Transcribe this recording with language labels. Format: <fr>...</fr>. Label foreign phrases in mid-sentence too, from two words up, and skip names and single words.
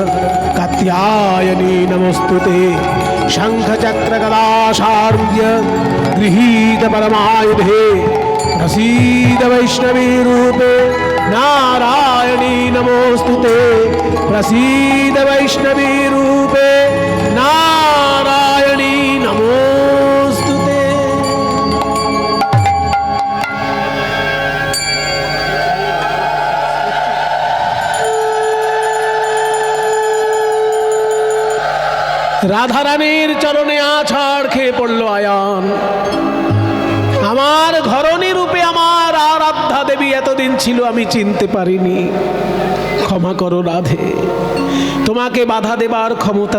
<sa>कात्यायनी नमोस्तुते शङ्खचक्रगदाशार्य गृहीत परमायुधे प्रसीद वैष्णवी रूपे नारायणी नमोस्तुते प्रसीद वैष्णवी रूपे नारायणी नमोस्तुते</sa> <bn>রাধারানীর চরণে আছাড় খেয়ে পড়ল আয়ান আমার ঘরণী রূপে আমার আরাধ্যা দেবী এতদিন ছিল আমি চিনতে পারিনি ক্ষমা করো রাধে তোমাকে বাধা দেবার ক্ষমতা</bn>